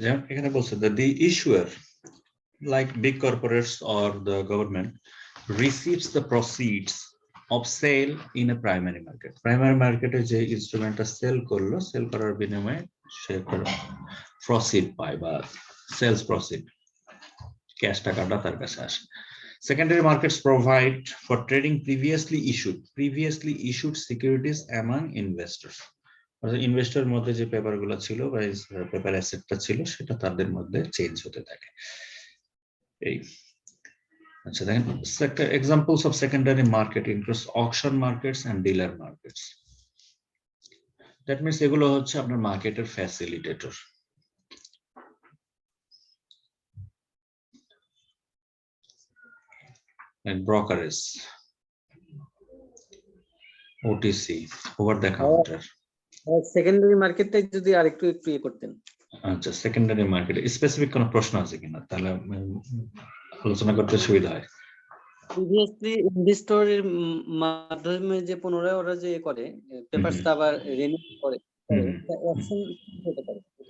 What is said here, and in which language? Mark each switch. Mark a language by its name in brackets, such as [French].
[Bangla] এখানে বলছে [English] the issuer, like big corporates or the government, receives the proceeds of sale in a primary market. [Bangla] Primary market যে ইনস্ট্রুমেন্টটা sell করলো, sell করার বিনিময়ে সে proceed পায় বা সেলস প্রসিড, ক্যাশ টাকাটা তার কাছে আসে। [English] Secondary markets provide for trading previously issued securities among investors. [Bangla] Investor মধ্যে যে পেপার গুলো ছিল বা পেপার অ্যাসেটটা ছিল সেটা তাদের মধ্যে চেঞ্জ হতে থাকে। এই আচ্ছা দেখেন, [English] Examples of secondary market includes auction markets and dealer markets. [Bangla] That means এগুলো হচ্ছে আপনার মার্কেটের facilitator. [English] and brokerages, OTC, over the counter. [Bangla] Secondary মার্কেটটাই যদি আরেকটু একটু ইয়ে করতেন। আচ্ছা, সেকেন্ডারি মার্কেট স্পেসিফিক কোনো প্রশ্ন আছে কিনা, তাহলে আলোচনা করতে সুবিধা হয়। প্রিভিয়াসলি ইনভেস্টরের মাধ্যমে যে পুনরায় ওরা যে করে পেপারসটা আবার রিনিউ করে, অপশন হতে পারে।